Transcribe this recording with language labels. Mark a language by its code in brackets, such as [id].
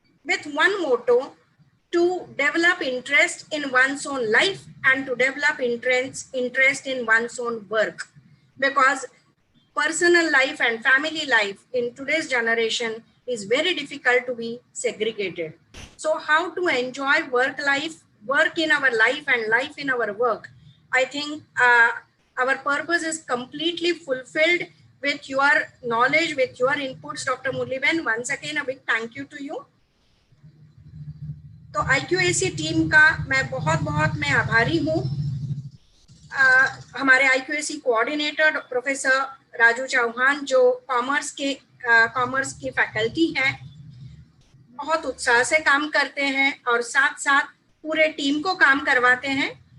[en] with one motto, to develop interest in one's own life and to develop interest in one's own work, because personal life and family life in today's generation is very difficult to be segregated. So how to enjoy work in our life and life in our work, I think our purpose is completely fulfilled with your knowledge, with your inputs, Dr. Murliben. Once again, a big thank you to you. [hi] तो IQAC team का मैं बहुत मैं आभारी हूँ। हमारे IQAC coordinator professor Raju Chauhan, जो commerce की फैकल्टी हैं, बहुत उत्साह से काम करते हैं और साथ साथ पूरे टीम को काम करवाते हैं।